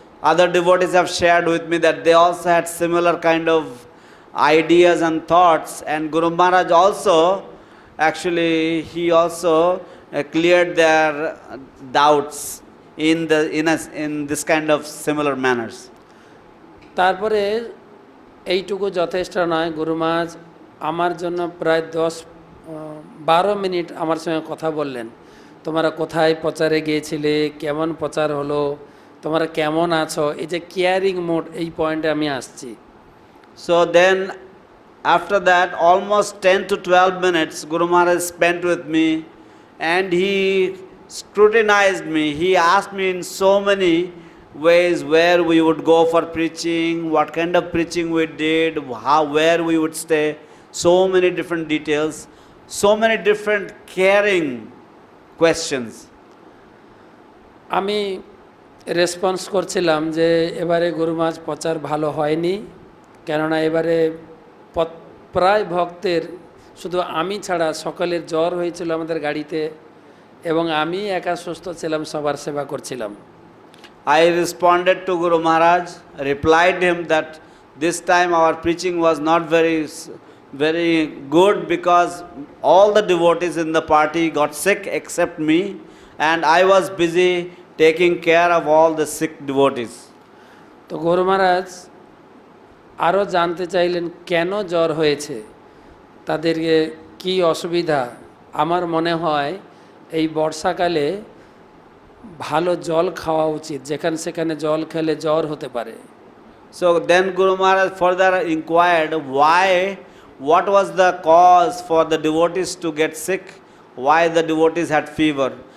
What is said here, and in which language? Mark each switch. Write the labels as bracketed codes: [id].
[en] Other devotees have shared with me that they also had similar kind of ideas and thoughts, and Guru Maharaj also, actually he also cleared their doubts in this kind of similar manners. [bn] তারপরে এইটুকু যথেষ্ট নয়, গুরু মহারাজ আমার জন্য প্রায় 10-12 minute আমার সঙ্গে কথা বললেন। তোমরা কোথায় প্রচারে গিয়েছিলে, কেমন প্রচার হলো, তোমরা কেমন আছো, এই যে [en] caring mode, [bn] এই পয়েন্টে আমি আসছি। [en] So then after that almost 10 to 12 minutes Guru Maharaj spent with me, and he scrutinized me. He asked me in so many ways where we would go for preaching, what kind of preaching we did, where we would stay, so many different details, so many different caring questions. [bn] আমি response করছিলাম যে এবারে গুরু মহারাজ প্রচার ভালো হয়নি, কেননা এবারে প্রায় ভক্তের, শুধু আমি ছাড়া সকলের জ্বর হয়েছিল আমাদের গাড়িতে, এবং আমি একা সুস্থ ছিলাম, সবার সেবা করছিলাম। [en] I responded to Guru Maharaj, replied him that this time our preaching was not very good, because all the devotees in the party got sick except me, and I was busy taking care of all the sick devotees. [bn] তো গুরু মহারাজ আরও জানতে চাইলেন কেন জ্বর হয়েছে, তাদেরকে কি অসুবিধা। আমার মনে হয় এই বর্ষাকালে ভালো জল খাওয়া উচিত, যেখানে সেখানে জল খেলে জ্বর হতে পারে। [en] So then Guru Maharaj further inquired what was the cause for the devotees to get sick, why the devotees had fever.